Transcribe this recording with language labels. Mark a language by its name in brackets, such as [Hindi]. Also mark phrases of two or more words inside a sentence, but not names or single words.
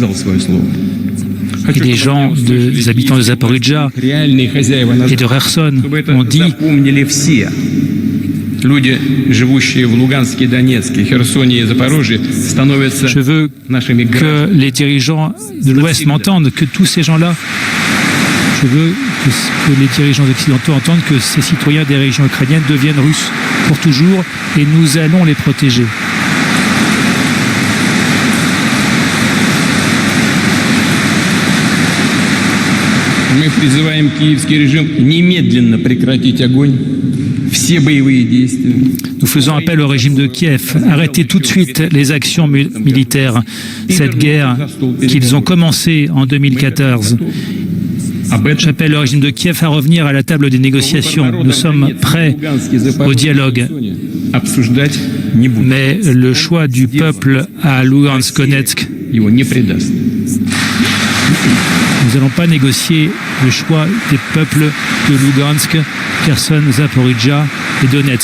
[French] Et les gens, les habitants de Zaporizhzhia et de Kherson ont dit: je veux que les dirigeants de l'Ouest m'entendent, que tous ces gens-là, je veux que les dirigeants occidentaux entendent que ces citoyens des régions ukrainiennes deviennent russes pour toujours, et nous allons les protéger. [Russian] Мы призываем киевский режим немедленно прекратить огонь. [French] Nous faisons appel au régime de Kiev. Arrêtez tout de suite les actions militaires. Cette guerre qu'ils ont commencée en 2014. J'appelle le régime de Kiev à revenir à la table des négociations. Nous sommes prêts au dialogue. Mais le choix du peuple à Lugansk-Donetsk, nous n'allons pas négocier le choix des peuples de Lugansk, Kherson, Zaporizhzhia et Donetsk.